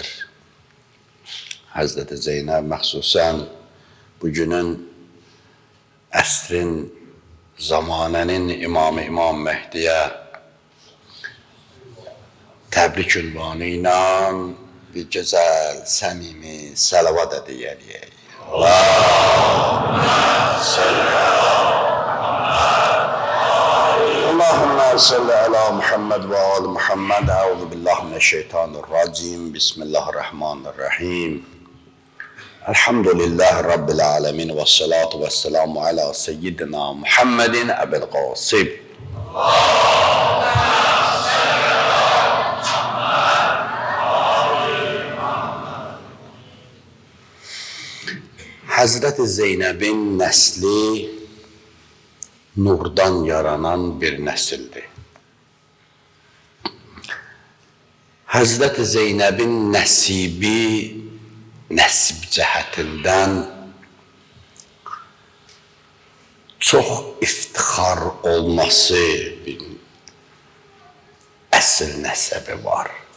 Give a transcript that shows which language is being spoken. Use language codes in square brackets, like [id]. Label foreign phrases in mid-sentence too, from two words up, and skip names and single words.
[az] Həzrət Zeynəb məxsusən bugünün əsrin, zamanənin imamı İmam Mehdiyə təbrik ünvanı ilə bir gözəl, səmimi salavat edəyək. [ar] اللهم صل على محمد وآل محمد. أعوذ بالله من الشيطان الرجيم. بسم الله الرحمن الرحيم. الحمد لله رب العالمين والصلاة والسلام على سيدنا محمد أبي القاسم. [az] Hazreti Zeynəbin nəsli nurdan yaranan bir nəsildir. Hazreti Zeynəbin nəsibi, nəsib cəhətindən çox iftixar olması bir əsl nəsəbi var.